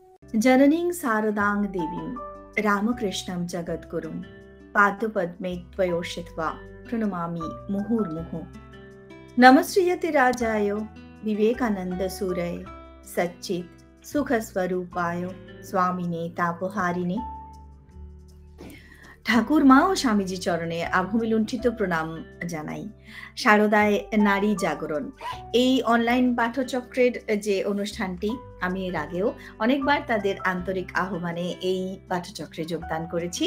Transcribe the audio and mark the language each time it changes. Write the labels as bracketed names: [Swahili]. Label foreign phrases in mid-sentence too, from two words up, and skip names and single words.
[Sanskrit] जननीं शारदां देवीं रामकृष्णं जगद्गुरुं पादपद्मे त्वयोषित्वा प्रणमामि मुहुर्मुहुः। नमस्ते राजाय विवेकानन्दसूरये सच्चित् सुखस्वरूपाय स्वामिने तापहारिणे। [Bangla] ঠাকুর মা ও স্বামীজি চরণে আভূমি লুণ্ঠিত প্রণাম জানাই। শারদায় নারী জাগরণ এই অনলাইন পাঠচক্রের যে অনুষ্ঠানটি, আমি এর আগেও অনেকবার তাদের আন্তরিক আহ্বানে এই পাঠচক্রে যোগদান করেছি।